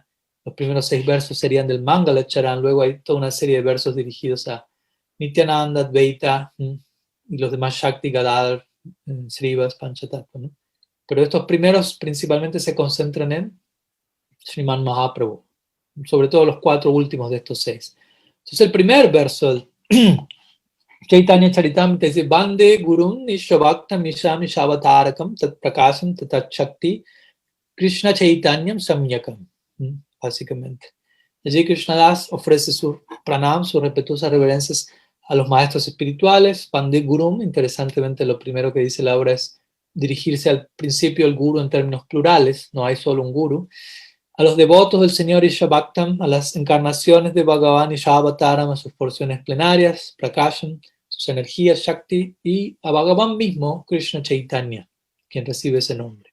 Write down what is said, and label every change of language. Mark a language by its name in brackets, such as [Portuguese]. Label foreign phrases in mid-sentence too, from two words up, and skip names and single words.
[Spanish] Los primeros 6 versos serían del Mangala Charan, luego hay toda una serie de versos dirigidos a Nityananda, Advaita y los demás Shakti, Gadadhar, Srivas, Panchatattva, ¿no? Pero estos primeros principalmente se concentran en Sriman Mahaprabhu, sobre todo los 4 últimos de estos 6. Entonces el primer verso del Chaitanya Charitamrita dice: [Sanskrit] Bande Gurun Nishvabhaktam Nishami Shavatarakam Tat Prakasam Tat Shakti Krishna Chaitanyam Samyakam. [Spanish] Básicamente. Allí Krishnadas ofrece su pranam, sus respetuosas reverencias a los maestros espirituales. [Sanskrit] Bande Gurun, [Spanish] interesantemente lo primero que dice la obra es dirigirse al principio del guru en términos plurales, no hay solo un guru. A los devotos del Señor Ishabhaktam, a las encarnaciones de Bhagavan Ishabhataram, a sus porciones plenarias, Prakasham, sus energías Shakti, y a Bhagavan mismo, Krishna Chaitanya, quien recibe ese nombre.